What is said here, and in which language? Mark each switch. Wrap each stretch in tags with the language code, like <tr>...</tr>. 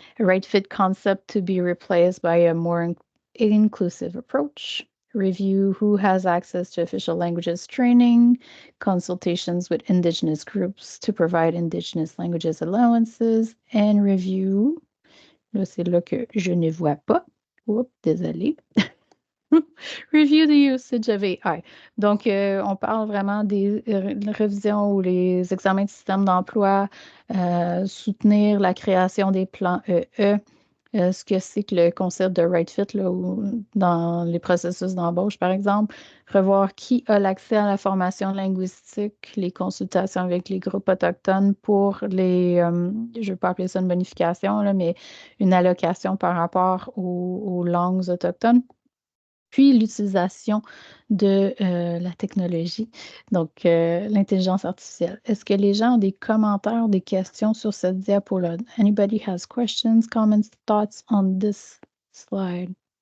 <en>A right fit concept to be replaced by a more inclusive approach. Review who has access to official languages training, consultations with Indigenous groups to provide Indigenous languages allowances, and review.</en> <fr>Là, c'est là que je ne vois pas. Oups, désolé. Review the usage of AI. Donc, on parle vraiment des révisions ou les examens de système d'emploi, soutenir la création des plans EE, ce que c'est que le concept de right fit là, dans les processus d'embauche, par exemple, revoir qui a l'accès à la formation linguistique, les consultations avec les groupes autochtones pour les, je ne vais pas appeler ça une bonification, là, mais une allocation par rapport aux langues autochtones. Puis l'utilisation de la technologie, donc l'intelligence artificielle. Est-ce que les gens ont des commentaires, des questions sur cette diapo-là?</fr> <en>Anybody has questions, comments, thoughts on this slide?</en>